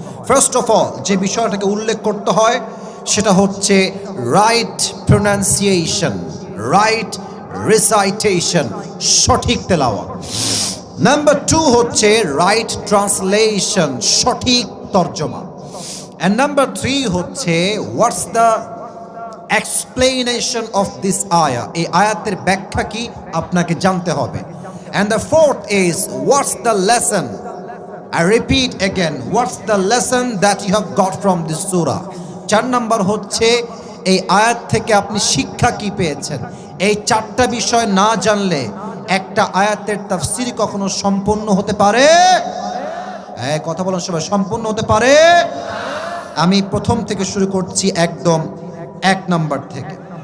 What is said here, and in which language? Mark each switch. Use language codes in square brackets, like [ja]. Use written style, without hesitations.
[en] first of all [bn] যে বিষয়টাকে উল্লেখ করতে হয় সেটা হচ্ছে [en] right pronunciation, right recitation, [bn] সঠিক তেলাওয়াত। নাম্বার 2 হচ্ছে [en] right translation, [bn] সঠিক তর্জমা। [en] and number 3 হচ্ছে what's the explanation of this আয়া, [bn] এই আয়াতের ব্যাখ্যা কি আপনাকে জানতে হবে। [en] And the fourth is what's the lesson, I repeat again, what's the lesson that you have got from this surah? [bn] 4 number হচ্ছে এই আয়াত থেকে আপনি শিক্ষা কি পেয়েছেন। এই 4টা বিষয় না জানলে একটা আয়াতের তাফসীর কখনো সম্পূর্ণ হতে পারে? কথা বলেন সবাই, সম্পূর্ণ হতে পারে? আমি প্রথম থেকে শুরু করছি, একদম 1 নাম্বার থেকে।